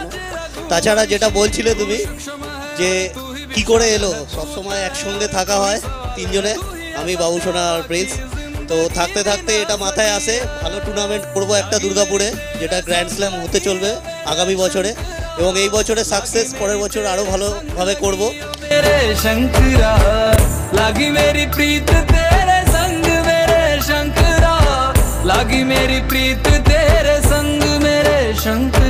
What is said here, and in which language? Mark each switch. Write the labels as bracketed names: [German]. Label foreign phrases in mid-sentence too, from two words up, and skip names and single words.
[Bangla] তাছাড়া যেটা বলছিলে তুমি যে কি করে এলো, সবসময় একসঙ্গে থাকা হয় তিনজনে, আমি, বাবুসোনা আর প্রিন্স, তো থাকতে থাকতে এটা মাথায় আসে ভালো টুর্নামেন্ট করবো একটা দুর্গাপুরে, যেটা [English] grand slam [Bangla] হতে চলবে আগামী বছরে, এবং এই বছরে সাকসেস পরের বছর আরও ভালোভাবে করবো। [Hindi] शंकरा लागी मेरी प्रीत तेरे संग मेरे शंकरा, लागी मेरी प्रीत तेरे संग मेरे शंकरा।